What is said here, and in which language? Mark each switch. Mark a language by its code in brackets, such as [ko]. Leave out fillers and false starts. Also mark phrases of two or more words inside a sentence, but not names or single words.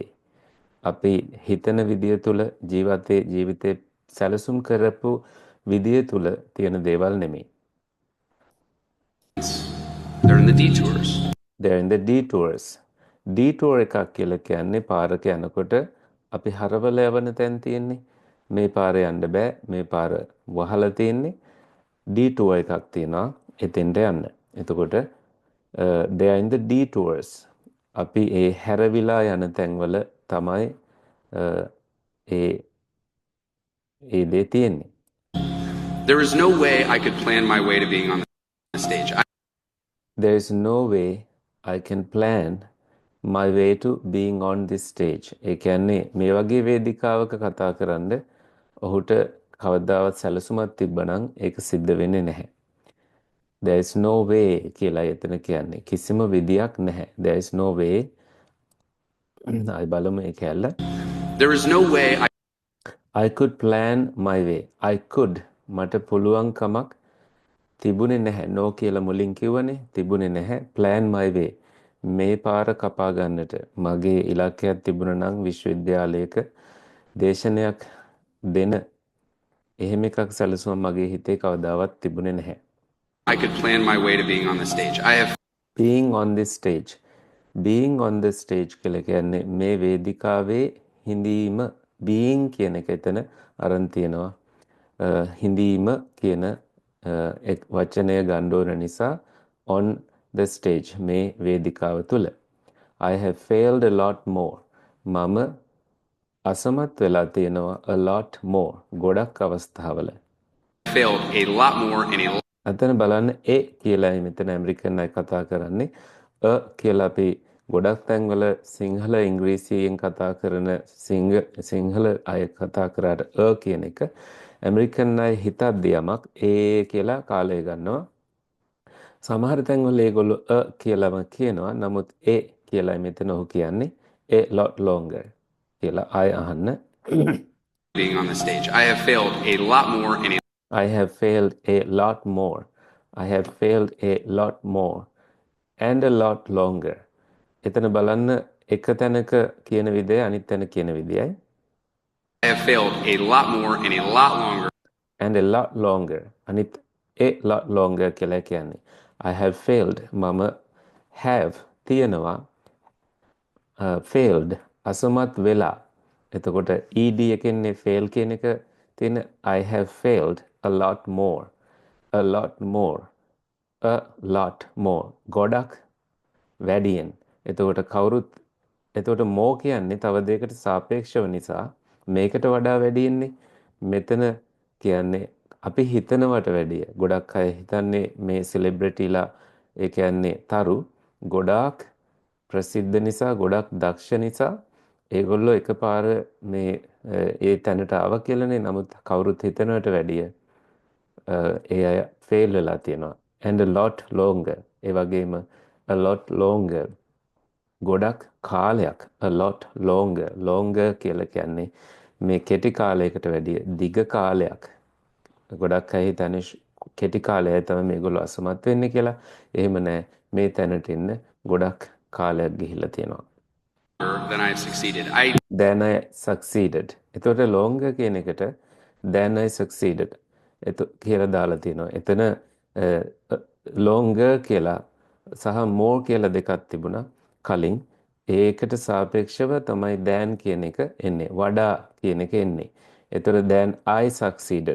[si] අපි හිතන විදිය තුල ජීවිතේ සැලසුම් කරපු විදිය තුල තියෙන දේවල් නෙමෙයි. [en] They're in the detours. They're in the detours. Detour එකක් කියලා කියන්නේ පාරක යනකොට අපි හරවල යවන තැන් තියෙන්නේ. [si] මේ පාරේ යන්න බෑ. මේ පාර වහලා තියෙන්නේ. detour එකක් තියෙනවා එතෙන්ට යන්න. එතකොට [en] they are in the detours. [si] අපි ඒ හැරවිලා යන තැන්වල තමයි ඒ දේ තියෙන්නේ. [en] There is no way I could plan my way to being on the stage. There is no way I can plan my way to being on this stage. [si] ඒ කියන්නේ මේ වගේ වේදිකාවක කතා කරන්න ඔහුට කවදාවත් සැලසුමක් තිබ්බනම් ඒක සිද්ධ වෙන්නේ නැහැ. [en] There is no way [si] කියලා එතන කියන්නේ කිසිම විදියක් නැහැ. [en] There is no way. [si] I බලමු ඒක ඇල්ල. [en] There is no way I could plan my way. I could [si] මට පුළුවන් කමක් තිබුණේ නැහැ. No කියලා මුලින් කිව්වනේ. තිබුණේ නැහැ. [en] Plan my way. [si] මේ පාර කපා ගන්නට මගේ ඉලක්කයක් තිබුණා නම් විශ්වවිද්‍යාලයක දේශනයක් දෙන එහෙම එකක් සැලසුම මගේ හිතේ කවදාවත් තිබුණේ නැහැ. [en] I could plan my way to being on the stage. I have being on this stage. Being on the stage [si] කියලා කියන්නේ මේ වේදිකාවේ හිඳීම. being කියන එක එතන අරන් තියෙනවා. හිඳීම කියන වචනය ගන්න ඕන නිසා [en] on the stage [si] මේ වේදිකාව තුල. [en] I have failed a lot more. [si] මම අසමත් වෙලා තියෙනවා [en] a lot more. [si] ගොඩක් අවස්ථාවල. [en] failed a lot more in a [si] අතන බලන්න ඒ කියලායි මෙතන ඇමරිකන් අය කතා කරන්නේ. කියලා අපි ගොඩක් තැන්වල සිංහල ඉංග්‍රීසියෙන් කතා කරන සිංහල අය කතා කරාට කියන එක ඇමරිකන් අය හිතද්දී යමක් ඒ කියලා කාලය ගන්නවා. සමහර තැන්වල ඒගොල්ලෝ කියලාම කියනවා. නමුත් ඒ කියලායි මෙතන ඔහු කියන්නේ [en] a lot longer [si] කියලා ආය අහන්න. [en] being on the stage. I have failed a lot more in a I have failed a lot more. I have failed a lot more and a lot longer. [si] එතන බලන්න එක තැනක කියන විදිය අනිත් තැන කියන විදියයි. [en] I have failed a lot more and a lot longer. And a lot longer. අනිත් a lot longer [si] කියලා කියන්නේ. [en] I have failed. මම have තියනවා failed [si] අසමත් වෙලා. එතකොට ed එකෙන්නේ fail කියන එක තියෙන [en] I have failed a lot more. A lot more. A lot more. [si] ගොඩක් වැඩියෙන්. එතකොට කවුරුත් එතකොට more කියන්නේ තව දෙයකට සාපේක්ෂව නිසා මේකට වඩා වැඩියෙන්නේ. මෙතන කියන්නේ අපි හිතනවට වැඩිය. ගොඩක් අය හිතන්නේ මේ සෙලිබ්‍රිටිලා ඒ කියන්නේ තරු ගොඩාක් ප්‍රසිද්ධ නිසා ගොඩක් දක්ෂ නිසා ඒගොල්ලෝ එකපාර මේ ඒ තැනට ආව කියලානේ. නමුත් කවුරුත් හිතනවට වැඩිය ඒ අය ෆේල් වෙලා තියෙනවා. [en] And a lot longer. [si] ඒ වගේම [en] a lot longer [si] ගොඩක් කාලයක් [en] a lot longer [si] කියලා කියන්නේ මේ කෙටි කාලයකට වැඩිය දිග කාලයක්. ගොඩක් අය හිතන්නේ කෙටි කාලයයි තමයි මේගොල්ලෝ අසමත් වෙන්නේ කියලා. එහෙම නැහැ. මේ තැනට එන්න ගොඩක් කාලයක් ගිහිල්ලා තියෙනවා. [en] Than I've succeeded. Then I succeeded. [si] එතකොට longer කියන එකට [en] then I succeeded [si] කියලා දාලා තියෙනවා. එතන longer කියලා සහ more කියලා දෙකක් තිබුණා කලින්. ඒකට සාපේක්ෂව තමයි than කියන එක එන්නේ. වඩා කියන එක එන්නේ. එතකොට [en] then I succeeded.